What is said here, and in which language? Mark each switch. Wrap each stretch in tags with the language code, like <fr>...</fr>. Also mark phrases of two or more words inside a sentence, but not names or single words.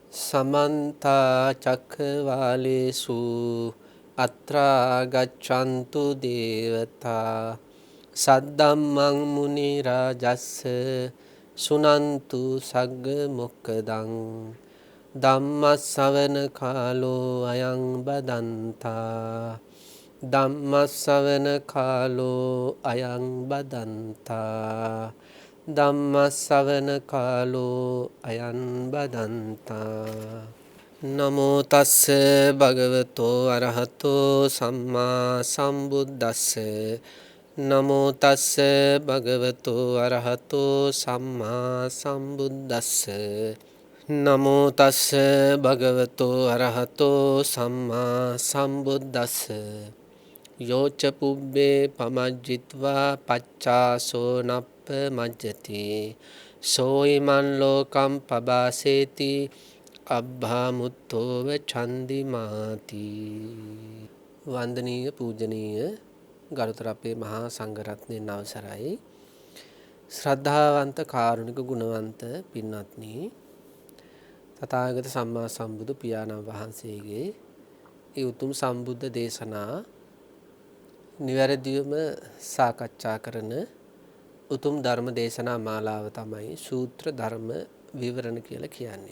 <pi>समन्ता चक्रवालेषु अत्रा गच्छन्तु देवता सद्धम्मं मुनिराजस्स सुनन्तु सग्ग मोक्खदं ධම්මස්සවන කාලෝ අයං බදන්තා ධම්මස්සවන කාලෝ අයං බදන්තා ධම්මස්සවන කාලෝ අයං බදන්තා නමෝ තස්ස භගවතෝ අරහතෝ සම්මා සම්බුද්දස්ස නමෝ තස්ස භගවතෝ අරහතෝ සම්මා සම්බුද්දස්ස නමෝ තස්ස භගවතෝ අරහතෝ සම්මා සම්බුද්දස්ස යෝච පුබ්බේ පමජ්ජිත්වා පච්චාසෝ නප්ප මජ්ජති සෝයිමන් ලෝකම් පබාසේති අබ්භාමුත්තෝව චන්දිමාති.</pi> <si>වන්දනීය පූජනීය ගරුතර අපේ මහා සංඝරත්නයන් අවසරයි. ශ්‍රද්ධාවන්ත කාරුණික ගුණවන්ත පින්වත්නි, තථාගත සම්මා සම්බුදු පියාණන් වහන්සේගේ ඒ උතුම් සම්බුද්ධ දේශනා නිවැරදිවම සාකච්ඡා කරන උතුම් ධර්ම දේශනා මාලාව තමයි සූත්‍ර ධර්ම විවරණ කියලා කියන්නේ.</si>